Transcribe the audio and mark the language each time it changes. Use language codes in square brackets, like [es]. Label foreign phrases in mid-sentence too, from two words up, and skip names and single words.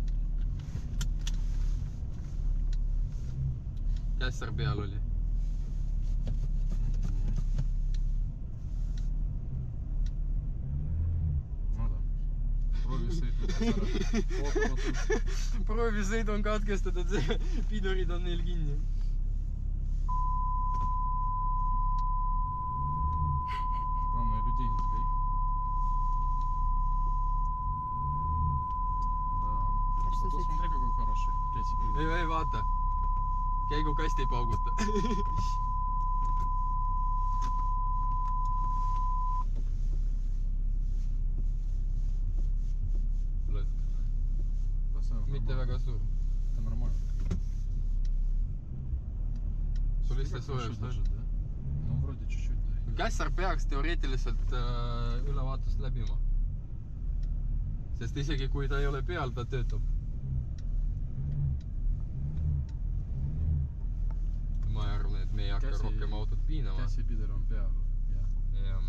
[et] Kässar peal oli. [ru] Ну да. [et] Proovisõit võttes ära. Ootamatult. Proovisõid on katkestatud, pidurid on neil kinni. [ru] Главное, людей не сбей. Да. А что Зато с этим? смотри, какой хороший. [et] Ei vaata. Käigukast ei pauguta. Mitte väga suur. [ru] Это нормально. [et] Sul lihtsalt soojus, [ru] даже, да? Ну, вроде чуть-чуть, да. [et] Kässar peaks teoreetiliselt ülevaatust läbima. Sest isegi kui ta ei ole peal, ta töötab. Ma arvan, et me ei hakka rohkem autot piinama. Käsipider on peal. Jah.